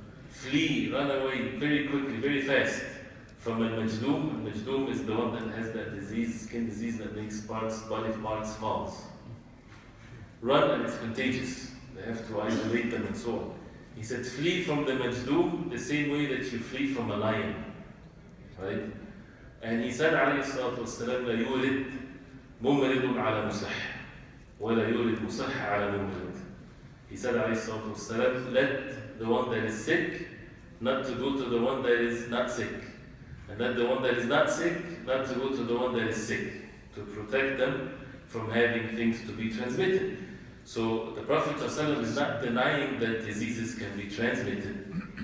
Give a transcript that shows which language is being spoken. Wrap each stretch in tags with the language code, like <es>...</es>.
<en>Flee, run away very quickly, very fast from al-majdum. Al-majdum is the one that has that disease, skin disease that makes body parts falls. Run, and it's contagious. They have to isolate them and so on. He said, flee from the majdum the same way that you flee from a lion. Right? And he said,</en> <ar>عليه الصلاة والسلام, لا يولد ممرض على مصح ولا يولد مصح على ممرض.</ar> <en>He said,</en> <ar>عليه الصلاة والسلام,</ar> <en>let the one that is sick not to go to the one that is not sick, and let the one that is not sick not to go to the one that is sick, to protect them from having things to be transmitted. So the Prophet ﷺ is not denying that diseases can be transmitted.</en>